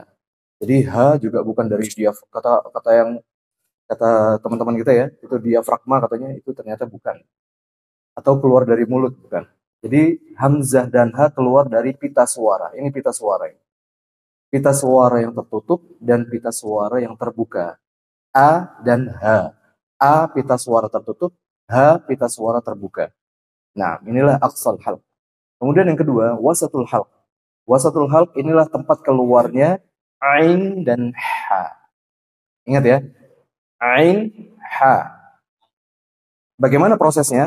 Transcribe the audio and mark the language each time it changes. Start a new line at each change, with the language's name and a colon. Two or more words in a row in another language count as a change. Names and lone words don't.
Indonesian: Jadi ha juga bukan dari kata teman-teman kita ya, itu diafragma katanya, itu ternyata bukan. Atau keluar dari mulut, bukan. Jadi hamzah dan ha keluar dari pita suara. Ini pita suara. Pita suara yang tertutup dan pita suara yang terbuka. A dan H. A pita suara tertutup, H pita suara terbuka. Nah, inilah
Arabic: أقصى الحلق.
Indonesian: Kemudian yang kedua,
Arabic: وسط الحلق. وسط الحلق
Indonesian: inilah tempat keluarnya ain dan ha. Ingat ya, Ain, ha. Bagaimana prosesnya?